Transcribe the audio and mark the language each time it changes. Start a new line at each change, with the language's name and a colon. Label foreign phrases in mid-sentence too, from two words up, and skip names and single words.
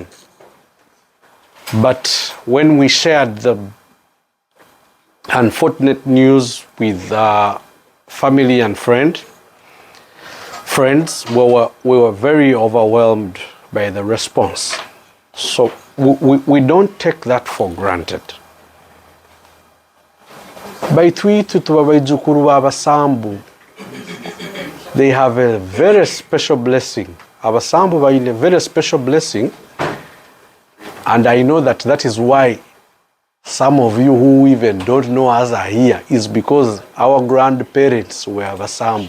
English: But when we shared the unfortunate news with family and friends, we were very overwhelmed by the response. So we don't take that for granted.
Nyankole: Baitwitu tubabaijukuru b'abasambu,
English: they have a very special blessing. Abasambu are in a very special blessing, and I know that is why some of you who even don't know us are here, is because our grandparents were Abasambu.